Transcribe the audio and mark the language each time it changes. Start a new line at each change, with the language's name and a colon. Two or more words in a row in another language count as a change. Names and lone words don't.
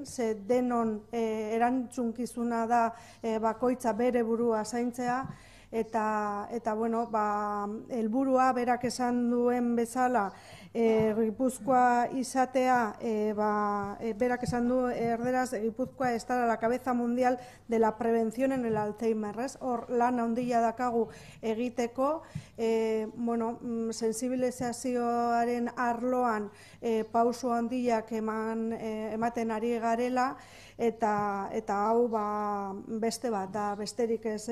Basque: ze denon erantzunkizuna da bakoitza bere burua zaintzea, eta bueno, helburua berak esan duen bezala, Gipuzkoa izatea, berak esan du erderaz, Gipuzkoa
Spanish: estar a la cabeza mundial de la prevención en el Alzheimer,
Basque: hor lan handia dakagu egiteko, sensibilizazioaren arloan pauso handiak ematen ari garela, eta hau beste bat da, besterik ez.